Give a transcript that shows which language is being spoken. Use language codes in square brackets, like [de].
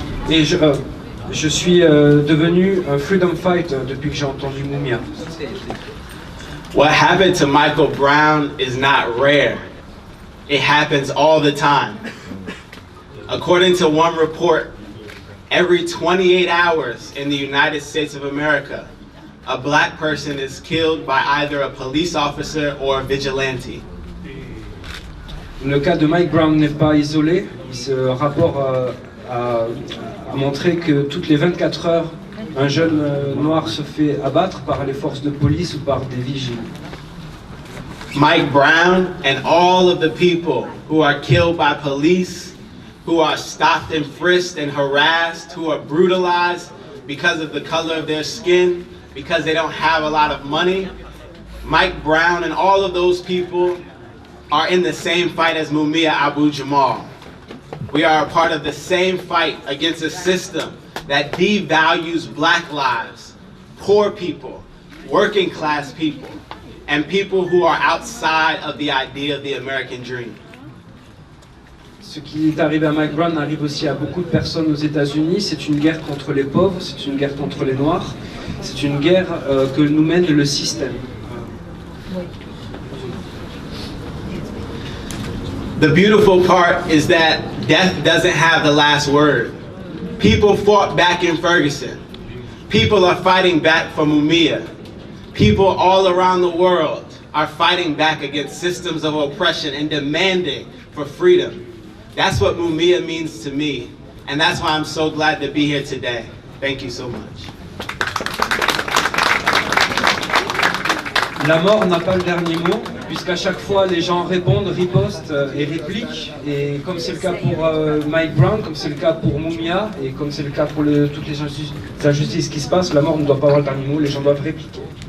[fr] Et je suis devenu un freedom fighter depuis que j'ai entendu Mumia. [en] What happened to Michael Brown is not rare. It happens all the time. According to one report, every 28 hours in the United States of America, a black person is killed by either a police officer or a vigilante. [fr] Le cas de Mike Brown n'est pas isolé. Ce rapport a montré que toutes les 24 heures, un jeune noir se fait abattre par les forces de police ou par des vigiles. [en] Mike Brown and all of the people who are killed by police, who are stopped and frisked and harassed, who are brutalized because of the color of their skin, because they don't have a lot of money. Mike Brown and all of those people are in the same fight as Mumia Abu-Jamal. We are a part of the same fight against a system that devalues black lives, poor people, working class people, and people who are outside of the idea of the American dream. [fr] Ce qui est arrivé à Mike Brown arrive aussi à beaucoup de personnes aux États-Unis. C'est une guerre contre les pauvres, c'est une guerre contre les noirs, c'est une guerre que nous mène le système. [en] The beautiful part is that death doesn't have the last word. People fought back in Ferguson. People are fighting back for Mumia. People all around the world are fighting back against systems of oppression and demanding for freedom. That's what Mumia means to me, and that's why I'm so glad to be here today. Thank you so much. [fr] La mort n'a pas le dernier mot, puisqu'à chaque fois les gens répondent, ripostent et répliquent. Et comme c'est le cas pour Mike Brown, comme c'est le cas pour Mumia, et comme c'est le cas pour toutes les injustices qui se passent, la mort ne doit pas avoir le dernier mot, les gens doivent répliquer.